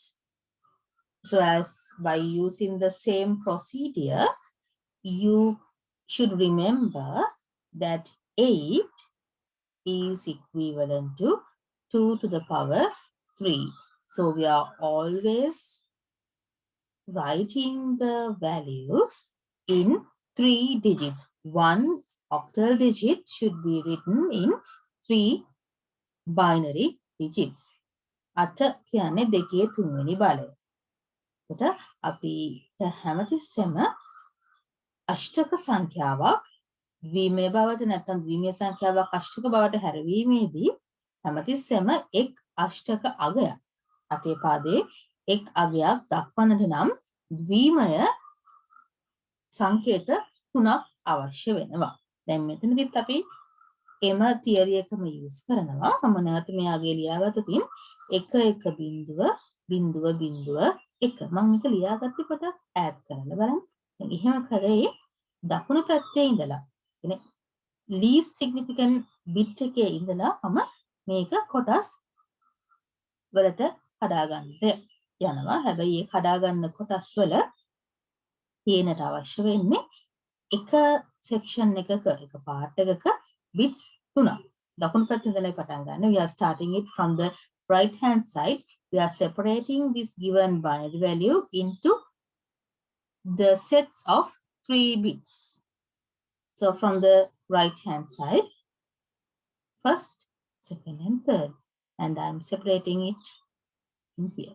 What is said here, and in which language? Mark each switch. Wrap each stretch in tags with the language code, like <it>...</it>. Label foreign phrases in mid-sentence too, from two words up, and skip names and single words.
<en>So as by using the same procedure, you should remember that 8 is equivalent to 2 to the power 3. So we are always writing the values in 3 digits. One octal digit should be written in 3 binary digits.</en> <si>අට කියන්නේ දෙකේ තුන්වෙනි බලය. එතකොට අපි හැමතිස්සෙම අෂ්ටක සංඛ්‍යාවක් ද්විමය බවට නැත්නම් ද්විමය සංඛ්‍යාවක් අෂ්ටක බවට හැරවීමේදී හැමතිස්සෙම එක් අෂ්ටක අගයක් අපේ පාදේ එක් අගයක් දක්වන්නට නම් ද්විමය සංකේත තුනක් අවශ්‍ය වෙනවා. දැන් මෙතනදිත් අපි එම තියරි එකම යූස් කරනවා. මම නැවත මෙයාගේ ලියාගත්තොතින් 1.0.1 මම මේක ලියාගත්තේ පොඩක් ඈඩ් කරලා බලන්න. දැන් එහෙම කරේ දකුණු පැත්තේ ඉඳලා කියන්නේ</si> <en>least significant bit</en> <si>එකේ ඉඳලා මම මේක කොටස් වලට හදාගන්නට යනවා. හැබැයි මේ හදාගන්න කොටස් වල තියෙනට අවශ්‍ය වෙන්නේ එක section එකක එක part එකක bits 3ක්. දකුණු පැත්තේ ඉඳලා පටන් ගන්න.</si> <en>We are starting it from the right hand side. We are separating this given binary value into the sets of 3 bits. So from the right hand side, first, second and third, and I'm separating it in here.</en>